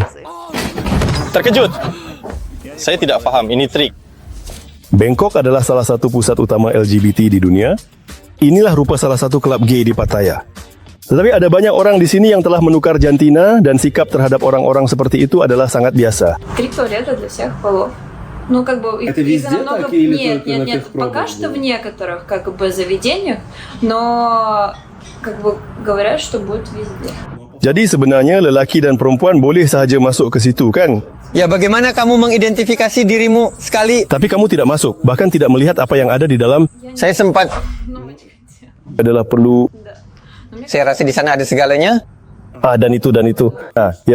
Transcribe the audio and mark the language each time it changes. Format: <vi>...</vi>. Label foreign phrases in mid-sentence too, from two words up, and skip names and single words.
<ms>Terkejut. Saya tidak faham, ini trik. Bangkok adalah salah satu pusat utama LGBT di dunia. Inilah rupa salah satu kelab gay di Pattaya. Tetapi ada banyak orang di sini yang telah menukar jantina dan sikap terhadap orang-orang seperti itu adalah sangat biasa.</ms> <ru>Территория это для всех полов. Ну, как бы их намного... Нет, пока что в некоторых как бы заведениях, но как бы говорят, что будет везде.</ru> <ms>Jadi sebenarnya lelaki dan perempuan boleh sahaja masuk ke situ kan?</ms> <id>Ya, bagaimana kamu mengidentifikasi dirimu sekali? Tapi kamu tidak masuk, bahkan tidak melihat apa yang ada di dalam.</id> <ms>Saya sempat, Adalah perlu saya rasa di sana ada segalanya. dan itu. Ya.</ms>